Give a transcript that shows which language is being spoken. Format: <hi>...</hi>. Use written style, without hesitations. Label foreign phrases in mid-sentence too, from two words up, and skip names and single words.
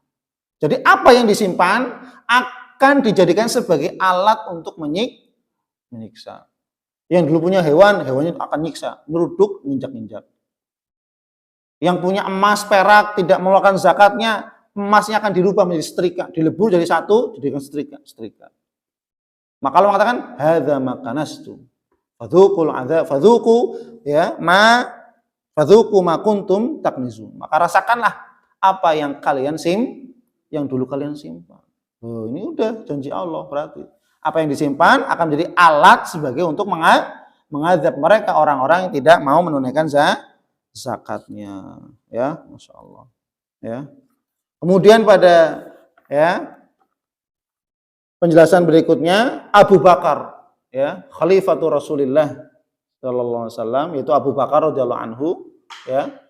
<id>Jadi apa yang disimpan akan dijadikan sebagai alat untuk menyiksa. Yang dulu punya hewannya akan nyiksa, meruduk, nginjak-injak. Yang punya emas, perak, tidak mengeluarkan zakatnya, emasnya akan dirubah menjadi setrika, dilebur jadi satu, jadikan setrika. Maka Allah mengatakan,</id> <ar>هذا ما كنزتم. فذوقوا العذاب، فذوقوا ما كنتم تكنزون.</ar> <id>Maka rasakanlah apa yang dulu kalian simpan. Oh, ini udah janji Allah berarti. Apa yang disimpan akan menjadi alat sebagai untuk mengazab mereka orang-orang yang tidak mau menunaikan zakatnya. Ya,</id> <ar>ما شاء الله.</ar> <id>Ya. Kemudian pada, ya, penjelasan berikutnya Abu Bakar, ya,</id> <ar>خليفة رسول الله صلى الله عليه وسلم,</ar> <id>yaitu Abu Bakar</id> <ar>رضي الله عنه,</ar> <id>ya.</id>